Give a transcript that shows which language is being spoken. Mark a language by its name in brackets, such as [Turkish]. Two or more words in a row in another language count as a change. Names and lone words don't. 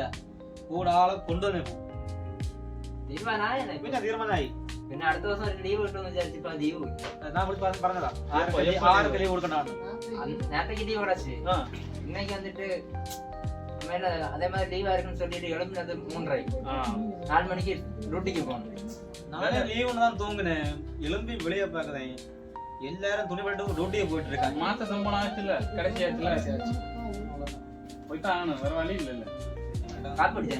[Malayalam] കൂടെ ആളെ കൊണ്ടുതന്നെ പോകും. തീരുമാനമായി. പിന്നെ അടുത്ത ദിവസം ഒരു ലീവ് കിട്ടുമെന്ന് വിചാരിച്ചപ്പോ ലീവ് പറഞ്ഞതാ. ആർക്ക് ലീവ് കൊടുക്കണ്ടാണ്? നേരത്തേക്ക് ലീവ് അടച്ച് ഇന്നേക്ക് വന്നിട്ട് അതേമാതിരി ലീവ് ആയിരിക്കും [Tamil] சொல்லிட்டு எழுப்பினது [Malayalam] 3:30. [Tamil] 4 மணிக்கு டியூட்டிக்கு போகணும். நானே லீவுன்னு தான் தூங்குனேன். எழும்பி வெளியே பார்க்குறேன். எல்லாரும் துணி பண்ணிட்டு டியூட்டியை போயிட்டு இருக்காங்க. மாச சம்பளம் ஆச்சுல, கடைசி ஆச்சுல. போய்தான் ஆகணும், வேற வழி இல்ல. காப்பி அடிச்சேன்.